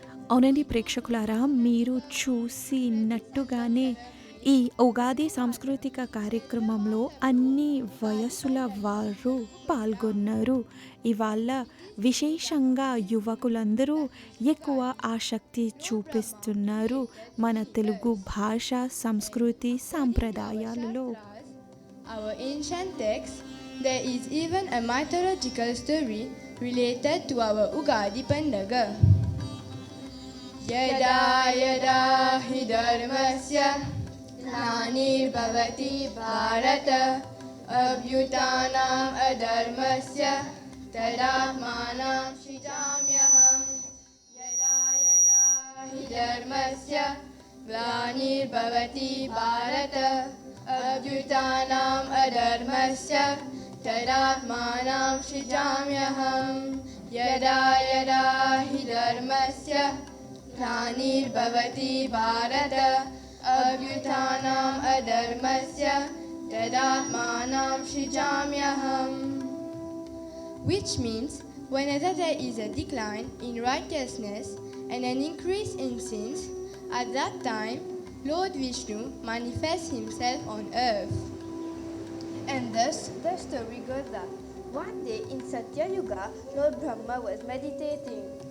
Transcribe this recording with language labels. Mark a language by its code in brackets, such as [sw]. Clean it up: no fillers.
[te] అవునండి ప్రేక్షకులారా, మీరు చూసినట్టుగానే ఈ ఉగాది సాంస్కృతిక కార్యక్రమంలో అన్ని వయస్సుల వారు పాల్గొన్నారు. ఇవాళ విశేషంగా యువకులందరూ ఎక్కువ ఆసక్తి చూపిస్తున్నారు మన తెలుగు భాష సంస్కృతి సాంప్రదాయాలలో. [en] Our ancient text, there is even a mythological story related to our Ugadi Pandaga. [sa] Yada yada hi dharmasya ग्लानिर्भवति Bharata अभ्युत्थानम् अधर्मस्य तदात्मानं सृजाम्यहम्. यदा यदा हि धर्मस्य ग्लानिर्भवति भारत अभ्युत्थानम् अधर्मस्य तदात्मानं सृजाम्यहम्. यदा यदा हि धर्मस्य ग्लानिर्भवति Bharata अभ्युत्थानम् अधर्मस्य तदात्मानं सृजाम्यहम्. [en] Which means, whenever there is a decline in righteousness and an increase in sins, at that time, Lord Vishnu manifests himself on earth. And thus, the story goes that one day in Satya Yuga, Lord Brahma was meditating.